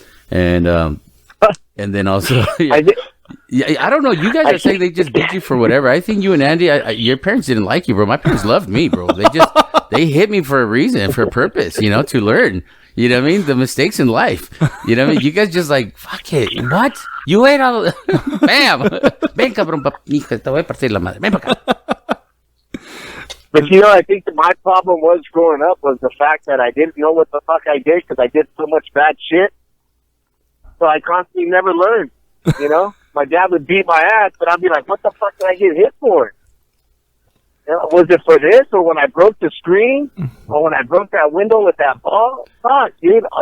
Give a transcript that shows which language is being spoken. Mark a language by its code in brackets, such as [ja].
[en] And then also, yeah, I don't know. You guys are saying they just beat you for whatever. I think you and Andy, your parents didn't like you, bro. My parents loved me, bro. They hit me for a reason, for a purpose, you know, to learn. You know what I mean? The mistakes in life. You know what I mean? You guys just like, fuck it. What? You ate all... Bam! [es] Ven, cabrón, mija, te voy a partir la madre. Ven para acá. [en] But you know, I think that my problem was growing up was the fact that I didn't know what the fuck I did because I did so much bad shit. So I constantly never learned, you know? My dad would beat my ass, but I'd be like, what the fuck did I get hit for? Was it for this, or when I broke the screen, or when I broke that window with that ball? Fuck, dude.